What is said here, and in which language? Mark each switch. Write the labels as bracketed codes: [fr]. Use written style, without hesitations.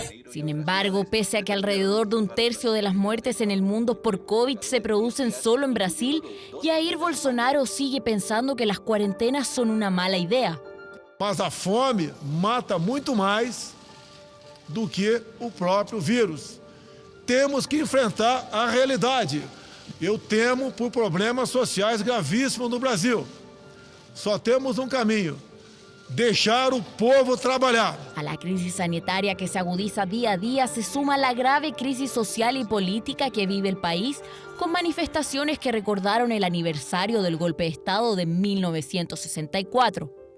[es] Sin embargo, pese a que alrededor de un tercio de las muertes en el mundo por COVID se producen solo en Brasil, Jair Bolsonaro sigue pensando que las cuarentenas son una mala idea. [pt] Mas a fome mata muito mais do que o próprio vírus. Temos que enfrentar a realidade. Eu temo por problemas sociais gravíssimos no Brasil. Só temos um caminho. Dejar o povo trabalhar. [es] A la crisis sanitaria que se agudiza día a día se suma la grave crisis social y política que vive el país, con manifestaciones que recordaron el aniversario del golpe de Estado de 1964.